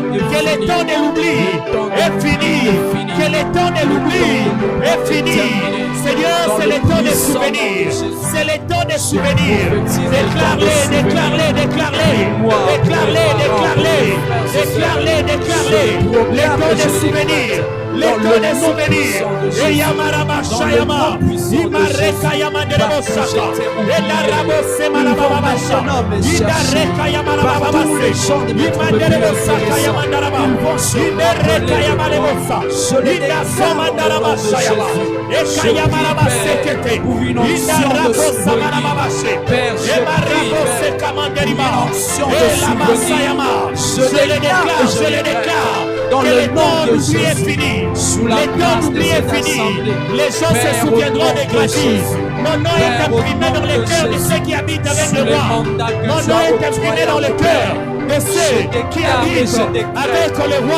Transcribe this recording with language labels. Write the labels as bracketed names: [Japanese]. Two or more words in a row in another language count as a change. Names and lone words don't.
[French] Que le temps de l'oubli est fini. Que le temps de l'oubli est fini. Seigneur, c'est le temps des souvenirs. C'est le temps des souvenirs. Déclare-les. Le temps des souvenirs. les cœurs des souvenirs. Et Yamaraba Shayama, Imareka Yamanderebosaka, et Larabose Malababasha, Idareka Yamarababase, Imanderebosaka Yamandaraba, Idereka Yamarebosa, Idasamandaraba Shayama, Ekayamaraba Sekete, Idarabosa Malababashe, Emarabose Kamanderiba, Elabasayama, je les déclare, dans le nom de Jésus, est fini. sous la grâce de cette assemblée, les gens se souviendront des grâces. Mon nom est imprimé dans les cœurs de ceux qui habitent avec le roi. Mon nom est imprimé dans le cœur de ceux qui habitent avec le roi.